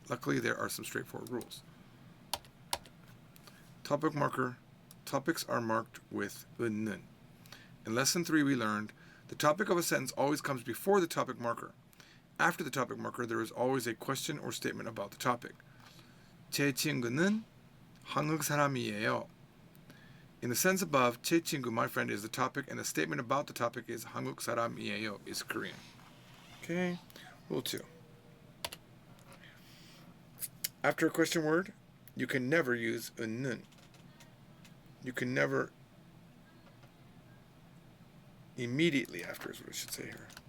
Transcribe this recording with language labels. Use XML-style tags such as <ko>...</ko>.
<en>Luckily, there are some straightforward rules. Topic marker. Topics are marked with 은는. In lesson 3, we learned the topic of a sentence always comes before the topic marker. After the topic marker, there is always a question or statement about the topic.</en> <ko>제 친구는 한국 사람이에요.</ko> <en>In the sentence above,</en> <ko>제 친구,</ko> <en>my friend, is the topic, and the statement about the topic is</en> <ko>한국 사람이에요,</ko> <en>is Korean. Okay, rule 2. After a question word, you can never use 은는. You can never immediately after is what I should say here.</en>